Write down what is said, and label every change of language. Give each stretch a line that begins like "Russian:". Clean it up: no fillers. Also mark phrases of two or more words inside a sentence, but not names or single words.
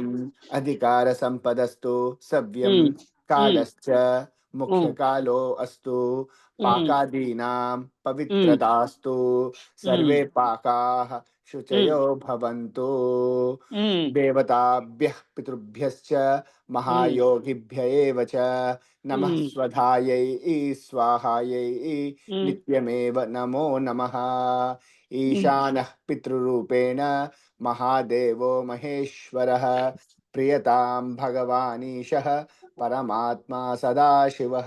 Sanskrit: కర్తుం అధికార సంపదస్తు సవ్యం హ్మ్. హ్మ్. కాలశ్చ హ్మ్. ముఖ్యకాలో అస్తు హ్మ్. పాకాదీనాం హ్మ్. పవిత్రతాస్తు హ్మ్. సర్వే పాకాః హ్మ్. శుచయో భవంతు హ్మ్. దేవతాభ్యః పితృభ్యశ్చ హ్మ్. महायोगिभ्य एव च नमः హ్మ్. स्वधायै स्वाहायै హ్మ్. नित्यमेव नमो नमः హ్మ్. ईशानः पितृरूपेण महादेवो महेश्वरः प्रियतां भगवानीशः परमात्मा सदाशिवः